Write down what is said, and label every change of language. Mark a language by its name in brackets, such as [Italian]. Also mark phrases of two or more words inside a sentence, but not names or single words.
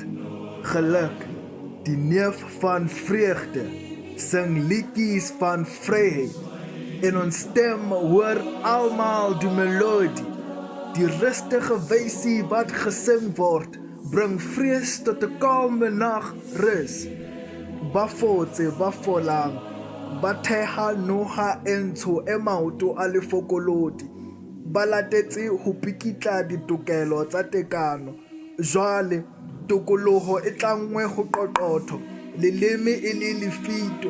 [Afrikaans] Geluk, die neef van vreugde, sing liedjies van vryheid. In ons stem hoor almal die melodie. Die rustige wysie wat gesing word, bring vrees tot 'n kalme nagrus. [Southern Sotho] Bafotse bafolang, batheha noha entsho e maoto a lefokolodi. Ba latetse ho pikitla ditokelo tsa tekano. Jwale tokoloho e tlangwe ho qoqotho, leleme e le lefito.